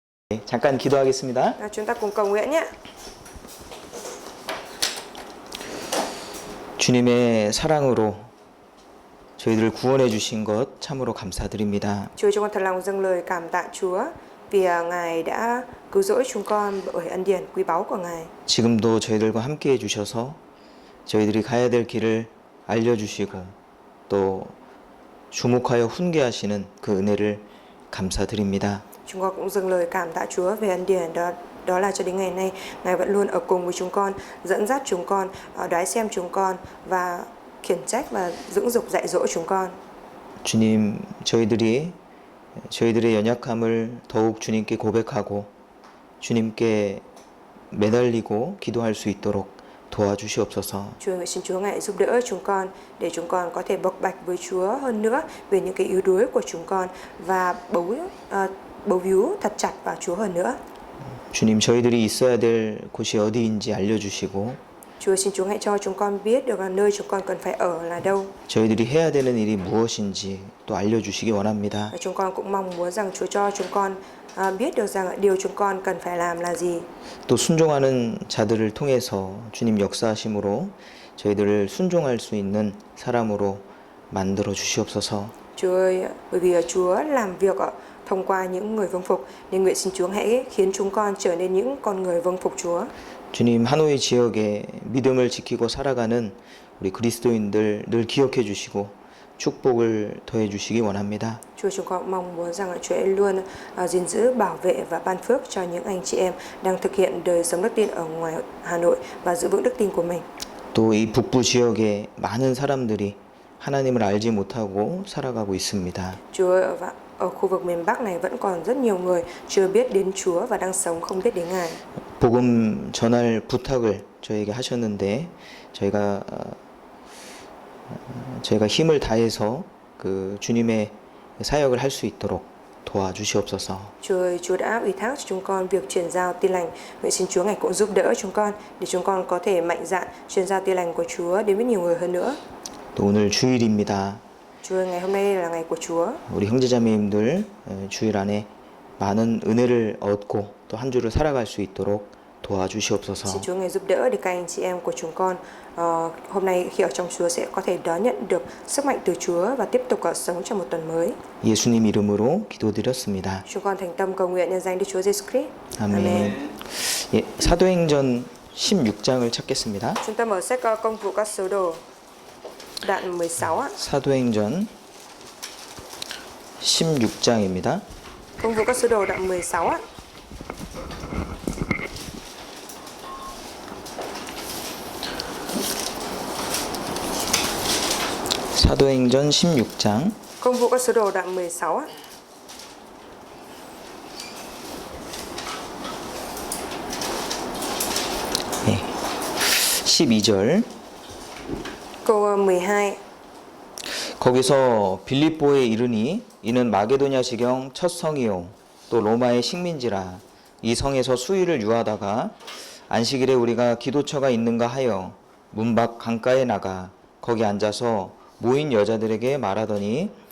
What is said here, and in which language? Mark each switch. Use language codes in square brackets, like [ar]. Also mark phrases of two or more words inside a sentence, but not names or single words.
[ko] 잠깐 기도하겠습니다. [vi] Chúng ta cùng cầu nguyện nhé. [ko] 주님의 사랑으로 저희들을 구원해 주신 것 참으로 감사드립니다. [vi] Chúa cho con thật lòng dâng lời cảm tạ Chúa vì Ngài đã cứu rỗi chúng con bởi ân điển quý báu của Ngài. [ko] 지금도 저희들과 함께 해 주셔서 저희들이 가야 될 길을 알려 주시고 또 주목하여 훈계하시는 그 은혜를 감사드립니다. [vi] Chúng con cũng dâng lời cảm tạ Chúa về ân điển đó là cho đến ngày nay Ngài vẫn luôn ở cùng với chúng con, dẫn dắt chúng con, đoái xem chúng con và khiển trách và dưỡng dục dạy dỗ chúng con. [ko] 주님, 저희들의 연약함을 더욱 주님께 고백하고 주님께 매달리고 기도할 수 있도록 도와주시옵소서. [vi] Chúa nguyện xin Chúa ngài giúp đỡ chúng con để chúng con có thể bộc bạch với Chúa hơn nữa về những cái yếu đuối của chúng con và bấu víu thật chặt vào Chúa hơn nữa. [ko] 주님, 저희들이 있어야 될 곳이 어디인지 알려주시고 [vi] Chúa xin Chúa hãy cho chúng con biết được là nơi chúng con cần phải ở là đâu. [ko] 저희들이 해야 되는 일이 무엇인지 또 알려주시기 원합니다. [vi] Và chúng con cũng mong muốn rằng Chúa cho chúng con biết được rằng điều chúng con cần phải làm là gì. [ko] 또 순종하는 자들을 통해서 주님 역사하심으로 저희들을 순종할 수 있는 사람으로 만들어 주시옵소서. [vi] Chúa ơi, bởi vì Chúa làm việc thông qua những người vâng phục nên nguyện xin Chúa hãy khiến chúng con trở nên những con người vâng phục Chúa. [ko] 주님, 하노이 지역에 믿음을 지키고 살아가는 우리 그리스도인들 늘 기억해 주시고 축복을 더해 주시기 원합니다. [vi] Chúa, chúng con mong muốn rằng Chúa luôn gìn giữ, bảo vệ và ban phước cho những anh chị em đang thực hiện đời sống đức tin ở ngoài Hà Nội và giữ vững đức tin của mình. [ko] 또 이 북부 지역에 많은 사람들이 하나님을 알지 못하고 살아가고 있습니다. [vi] Chúa, ở khu vực miền Bắc này vẫn còn rất nhiều người chưa biết đến Chúa và đang sống không biết đến Ngài. [ko] 복음 전할 부탁을 저에게 하셨는데 저희가 힘을 다해서 그 주님의 사역을 할 수 있도록 도와주시옵소서. [vi] Chúa ơi, Chúa đã ủy thác cho chúng con việc truyền giao tin lành. Vậy xin Chúa ngài cũng giúp đỡ chúng con để chúng con có thể mạnh dạn truyền giao tin lành của Chúa đến với nhiều người hơn nữa. [ko] 또 오늘 주일입니다. [vi] Chúa ơi, ngày hôm nay là ngày của Chúa. [ko] 우리 형제자매님들 주일 안에 많은 은혜를 얻고 또 한 주를 살아갈 수 있도록 도와주시옵소서. [vi] Xin Chúa ngài giúp đỡ để các anh chị em của chúng con hôm nay khi ở trong Chúa sẽ có thể đón nhận được sức mạnh từ Chúa và tiếp tục sống trong một tuần mới. [ko] 예수님 이름으로 기도드렸습니다. [vi] Chúng con thành tâm cầu nguyện nhân danh Đức Chúa Giêsu Christ. [ko] 아멘. 예, 사도행전 16장을 찾겠습니다. [vi] Chúng ta mở sách Công vụ các sứ đồ đoạn 16 ạ. [ko] 사도행전 16장입니다. [vi] Công vụ các sứ đồ đoạn 16 ạ. [ko] 사도행전 16장 [vi] Công vụ các sứ đồ đoạn 16 ạ. [ko] 네. 12절 [vi] Câu 12. [ko] 거기서 빌립보에 이르니 이는 마게도냐 지경 첫 성이요 또 로마의 식민지라 이 성에서 수일을 유하다가 안식일에 우리가 기도처가 있는가 하여 문밖 강가에 나가 거기 앉아서 모인 여자들에게 말하더니